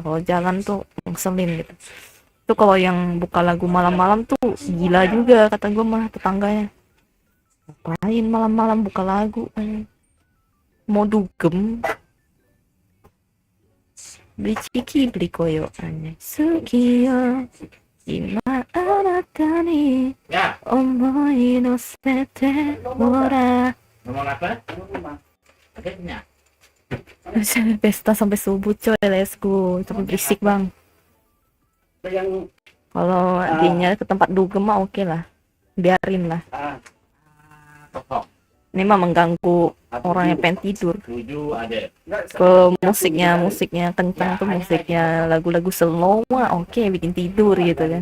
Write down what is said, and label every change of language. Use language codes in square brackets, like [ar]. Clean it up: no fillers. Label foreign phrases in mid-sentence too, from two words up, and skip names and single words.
[id] Kalau jalan tuh ngeselin gitu. Tuh kalau yang buka lagu malam-malam tuh gila juga kata gue mah tetangganya. Ngapain malam-malam buka lagu? Mau dugem? Beli ciki beli koyo aneh. [ja] Sukiyo ima anata ni omoi no sete ora. [id] Ngomong apa? Akhirnya. Pesta sampai subuh coy, [en] let's go. [id] Tapi berisik bang. Kalau dinya ke tempat dugem mah oke lah, biarin lah. Ini mah mengganggu orang yang pengen tidur. Ke musiknya kencang tuh, musiknya lagu-lagu slow mah oke, bikin tidur gitu kan.